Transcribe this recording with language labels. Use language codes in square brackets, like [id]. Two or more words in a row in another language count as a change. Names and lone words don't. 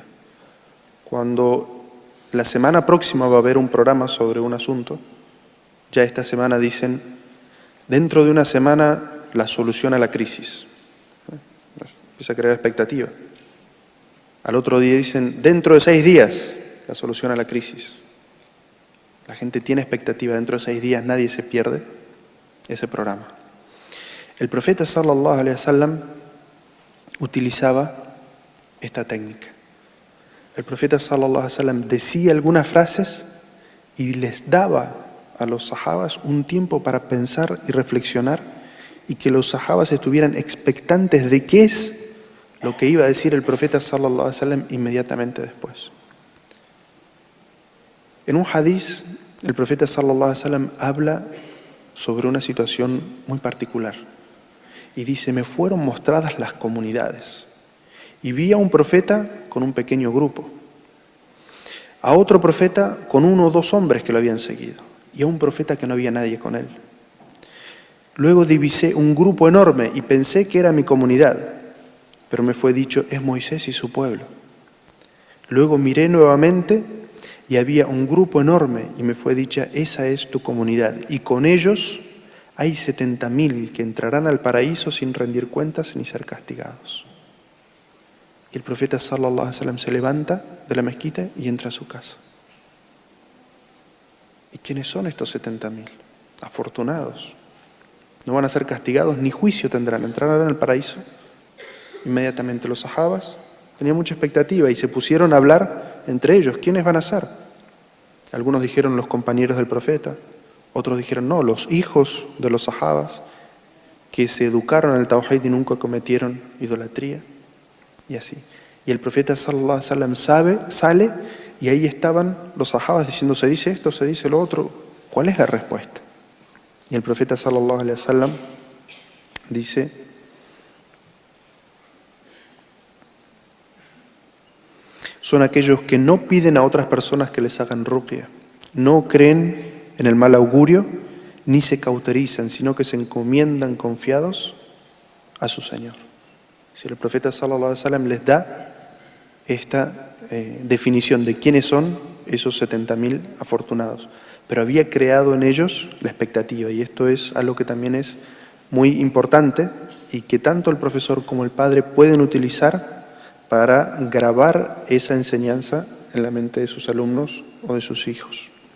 [es] Cuando la semana próxima va a haber un programa sobre un asunto, ya esta semana dicen: dentro de una semana la solución a la crisis. Empieza a crear expectativa. Al otro día dicen: dentro de 6 días la solución a la crisis. La gente tiene expectativa, dentro de 6 días nadie se pierde ese programa. El profeta [ar] صلى الله عليه وسلم [es] utilizaba esta técnica. El profeta [ar] صلى الله عليه وسلم [es] decía algunas frases y les daba a los sahabas un tiempo para pensar y reflexionar, y que los sahabas estuvieran expectantes de qué es lo que iba a decir el profeta [ar] صلى الله عليه وسلم [es] inmediatamente después. En un hadiz, el profeta [ar] صلى الله عليه وسلم [es] habla sobre una situación muy particular y dice: me fueron mostradas las comunidades y vi a un profeta con un pequeño grupo, a otro profeta con 1 o 2 hombres que lo habían seguido, y a un profeta que no había nadie con él. Luego divisé un grupo enorme y pensé que era mi comunidad, pero me fue dicho, es Moisés y su pueblo. Luego miré nuevamente y había un grupo enorme y me fue dicha, esa es tu comunidad. Y con ellos hay 70.000 que entrarán al paraíso sin rendir cuentas ni ser castigados. Y el profeta [ar] صلى الله عليه وسلم [es] se levanta de la mezquita y entra a su casa. ¿Y quiénes son estos 70.000? Afortunados. No van a ser castigados ni juicio tendrán. Entrarán al paraíso. Inmediatamente los sahabas tenían mucha expectativa y se pusieron a hablar entre ellos. ¿Quiénes van a ser? Algunos dijeron los compañeros del profeta. Otros dijeron no, los hijos de los sahabas que se educaron en el tawhid y nunca cometieron idolatría. Y así. Y el profeta [ar] صلى الله عليه وسلم [es] sale y ahí estaban los sahabas diciendo, se dice esto, se dice lo otro. ¿Cuál es la respuesta? Y el profeta [ar] صلى الله عليه وسلم [es] dice, son aquellos que no piden a otras personas que les hagan ruqya, no creen en el mal augurio, ni se cauterizan, sino que se encomiendan confiados a su Señor. Si el profeta [ar] صلى الله عليه وسلم [es] les da esta definición de quiénes son esos 70.000 afortunados, pero había creado en ellos la expectativa, y esto es algo que también es muy importante y que tanto el profesor como el padre pueden utilizar para grabar esa enseñanza en la mente de sus alumnos o de sus hijos.